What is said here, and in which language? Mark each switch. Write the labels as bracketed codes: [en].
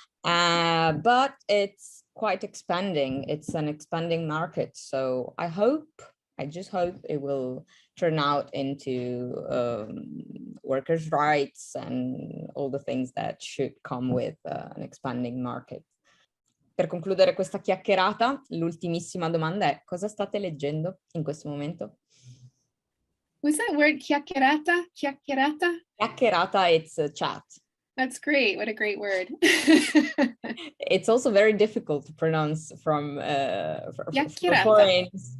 [en] But it's quite expanding. It's an expanding market, so I just hope it will turn out into workers' rights and all the things that should come with an expanding market. [it] Per concludere questa chiacchierata, l'ultimissima domanda è: cosa state leggendo in questo momento? [en] What's that word? Chiacchierata? Chiacchierata? Chiacchierata, it's a chat. That's great. What a great word. It's also very difficult to pronounce for foreigners.